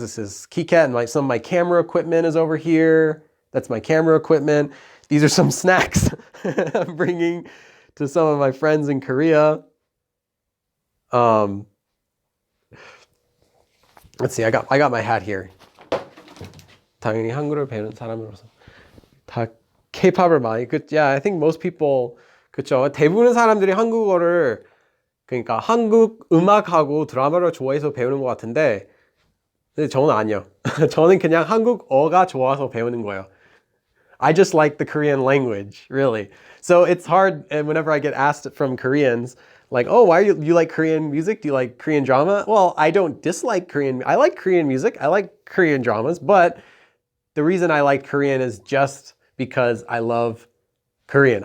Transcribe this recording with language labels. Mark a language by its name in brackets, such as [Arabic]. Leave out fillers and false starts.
[English] This is KeyCat and some of my camera equipment is over here. That's my camera equipment. These are some snacks I'm bringing to some of my friends in Korea. Let's see. I got my hat here. [Korean] 당연히 한국어를 배우는 사람으로서 다 K-팝을 많이 [English] yeah, I think most people [Korean] 그쵸. 대부분의 사람들이 한국어를 그러니까 한국 음악하고 드라마를 좋아해서 배우는 것 같은데 근데 저는 아니요. 저는 그냥 한국어가 좋아서 배우는 거예요. [English] I just like the Korean language, really. So it's hard, and whenever I get asked from Koreans, oh, why you like Korean music? Do you like Korean drama? Well, I don't dislike Korean. I like Korean music. I like Korean dramas, but the reason I like Korean is just because I love Korean.